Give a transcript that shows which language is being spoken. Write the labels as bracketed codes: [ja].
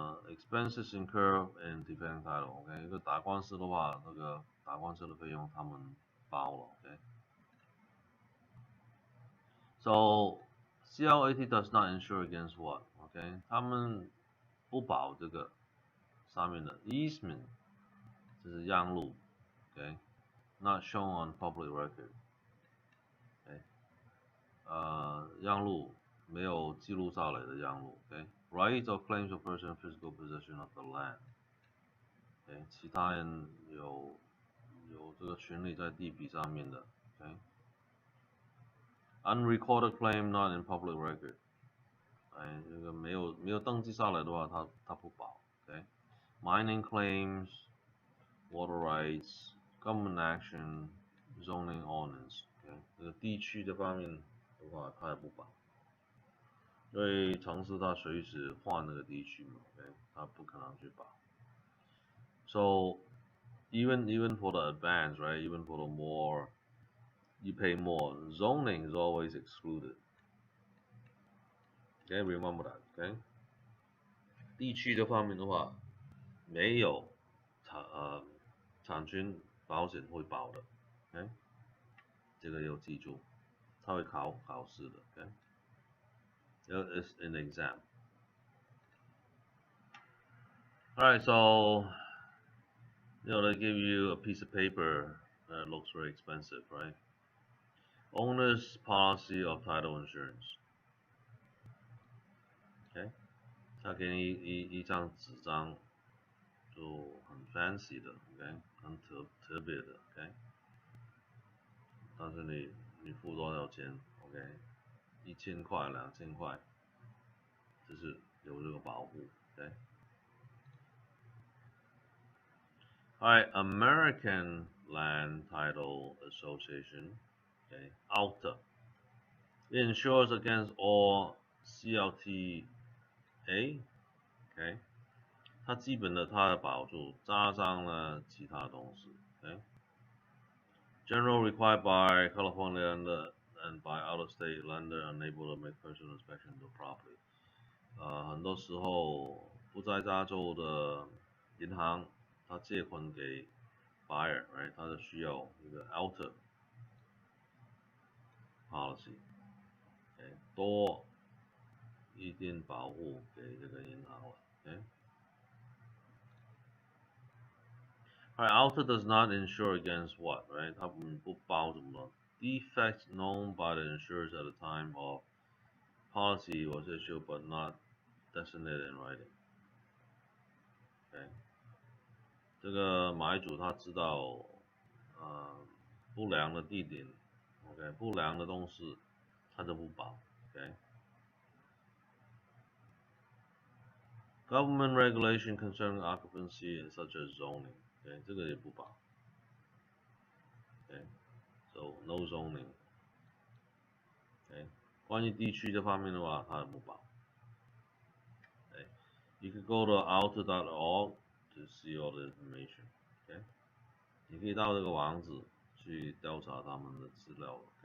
[en] expenses incurred in defending title， [zh] OK， 一个打官司的话，那个打官司的费用他们包了 ，OK。 [en] So CLAT does not insure against what? OK， [zh] 他们不保这个上面的 [en] easement， 这是让路 ，OK，not shown on public record，OK， [zh] 让路没有记录下来的让路 [en] ，OK，rights or claims of person physical possession of the land，OK， [zh] 其他人有这个权利在地皮上面的 [en] ，OK，unrecorded claim not in public record。 [zh] 这个没有登记下来的话，它不保。 [en] Mining claims, water rights, government action, zoning ordinance。 [zh] 这个地区这方面的话，它也不保，因为城市它随时换那个地区嘛它不可能去保。 [en] So even for the advance, right? Even for the more you pay more, zoning is always excluded. Okay, remember that. Okay. [zh] 地区这方面的话，没有产权保险会保的 ，OK， 这个要记住，它会考试的 ，OK， [en] it's an exam. Alright, so they give you a piece of paper that looks very expensive, right? Owner's policy of title insurance. [zh] OK， 他给你一张纸张。就很 fancy 的 ，OK， 很特别的 ，OK， 但是你付多少钱 ，OK， 1000块、2000块，就是有这个保护 ，OK。 [en] Alright, American Land Title Association, okay, ALTA. It insures against all CLTA, okay. [zh] 它基本的它的保住，加上了其他东西 [en] ，General required by California and by out-of-state lender unable to make personal inspection of the property。 [zh] 很多时候不在加州的银行，它借款给 buyer，right， 它就需要一个 alter policy， 多一点保护给这个银行了 [en] Alright, ALTA does not insure against what, right? [zh] 它不保什么 [en] defects known by the insurers at the time of policy was issued but not designated in writing. [zh] OK， 这个买主他知道不良的地点 ，OK， 不良的东西他就不保 ，OK。 [en] Government regulation concerning occupancy such as zoning。 [zh] 这个也不保 ， [en] so no zoning， [zh] 关于地区这方面的话，它也不保， [en] You can go to alta.org to see all the information， [zh] 你可以到这个网址去调查他们的资料